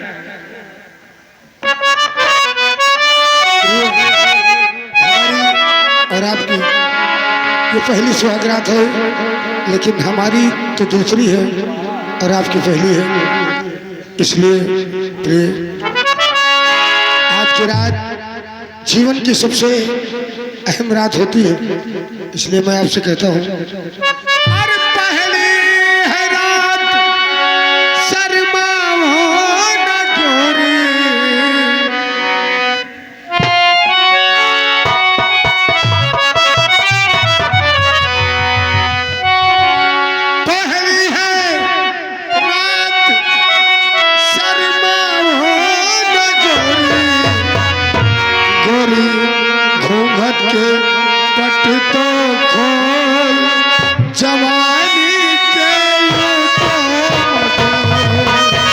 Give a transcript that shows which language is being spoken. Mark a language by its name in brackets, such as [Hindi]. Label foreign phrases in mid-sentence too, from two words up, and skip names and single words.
[Hindi] और आपकी ये पहली सुहागरात है, लेकिन हमारी तो दूसरी है और आपकी पहली है। इसलिए प्रिय, आज की रात जीवन की सबसे अहम रात होती है, इसलिए मैं आपसे कहता हूँ, अरे पहली है रात शर्माओ न गोरी, पहली है रात शर्माओ न गोरी, गोरी घूंघट के पट तो खोल, जवानी के लूटो मगोल।